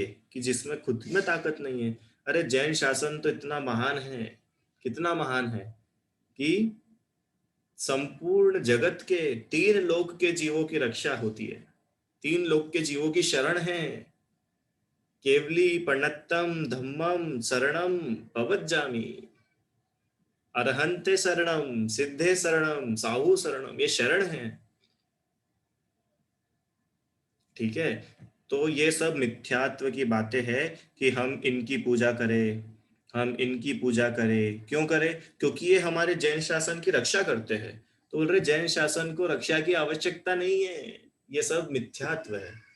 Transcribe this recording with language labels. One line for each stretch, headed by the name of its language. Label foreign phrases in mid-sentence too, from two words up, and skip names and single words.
Hindi: कि जिसमें खुद में ताकत नहीं है। अरे जैन शासन तो इतना महान है, कितना महान है कि संपूर्ण जगत के 3 लोक के जीवों की रक्षा होती है।
Prakrit languages: 3
Hindi: लोक के जीवों की शरण है।
Prakrit languages: केवली पन्नत्तम धम्मम शरणम पवज्जामि, अरहंते शरणम, सिद्धे शरणम, साहू शरणम,
Hindi: ये शरण है। ठीक है, तो ये सब मिथ्यात्व की बातें हैं कि हम इनकी पूजा करें, हम इनकी पूजा करें। क्यों करें? क्योंकि ये हमारे जैन शासन की रक्षा करते हैं। तो बोल रहे जैन शासन को रक्षा की आवश्यकता नहीं है, ये सब मिथ्यात्व है।